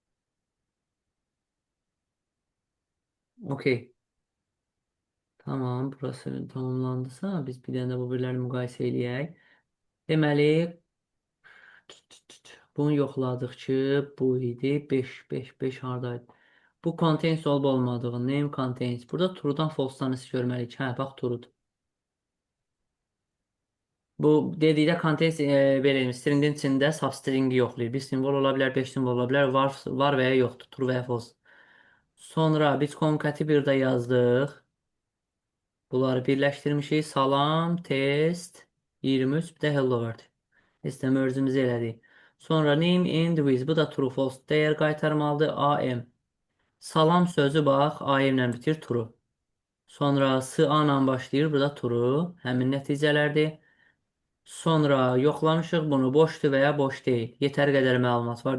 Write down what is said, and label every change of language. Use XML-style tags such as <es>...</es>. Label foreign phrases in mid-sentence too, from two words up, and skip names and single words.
<az>Okey. Tamam, burası tamamlandısa biz bir dənə də bu birlərini müqayisə eləyək. Deməli, bunu yoxladıq ki, bu idi. 5 hardaydı? Bu contains olub olmadığı.</az> <en>Name contains.</en> <az>Burada true'dan false'dan isə görməliyik. Hə, bax true'dur. Bu dedikdə contains belə stringin içində substringi yoxlayır. Bir simvol ola bilər, 5 simvol ola bilər. Var və ya yoxdur. True və ya false. Sonra biz concat-i bir də yazdıq. Bunları birləşdirmişik. Salam, test, 23, bir də</az> <en>hello world.</en> <az>İstəmə özümüzü elədik. Sonra</az> <en>name and with.</en> <az>Bu da</az> <en>true false</en> <az>dəyər qaytarmalıdır. AM. Salam sözü bax. AM ilə bitir. True. Sonra SA ilə başlayır. Bu da true. Həmin nəticələrdir. Sonra yoxlamışıq bunu. Boşdur və ya boş deyil. Yetər qədər məlumat var.</az>